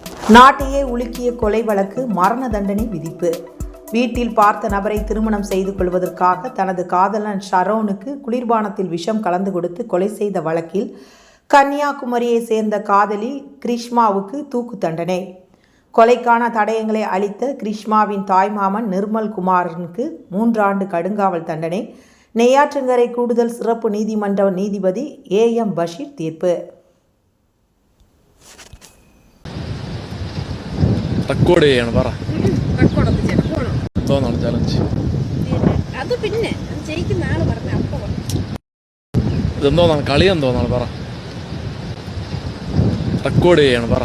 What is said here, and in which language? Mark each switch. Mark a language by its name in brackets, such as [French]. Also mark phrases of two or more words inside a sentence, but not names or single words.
[Tamil] நாட்டையே உலுக்கிய கொலை வழக்கு மரண தண்டனை விதிப்பு. வீட்டில் பார்த்த நபரை திருமணம் செய்து கொள்வதற்காக தனது காதலன் ஷரோனுக்கு குளிர்பானத்தில் விஷம் கலந்து கொடுத்து கொலை செய்த வழக்கில் கன்னியாகுமரியை சேர்ந்த காதலி கிரிஷ்மாவுக்கு தூக்கு தண்டனை. கொலைக்கான தடயங்களை அளித்த கிரிஷ்மாவின் தாய்மாமன் நிர்மல் குமாரனுக்கு 3 ஆண்டு கடுங்காவல் தண்டனை. நெய்யாற்றங்கரை கூடுதல் சிறப்பு நீதிமன்ற நீதிபதி AM பஷீர் தீர்ப்பு. [Malayalam] റെക്കോർഡ് ചെയ്യണം പറ. റെക്കോർഡൊക്കെ ചെയ്യണം. പോണോ? തോന്നാണ് ചലഞ്ച്. അത് പിന്നെ ജയിക്കുന്ന ആള് പറഞ്ഞ അപ്പൊ ഇതെന്തോന്നാണ് കളി എന്തോന്നാണ് പറ. റെക്കോർഡ് ചെയ്യണം പറ.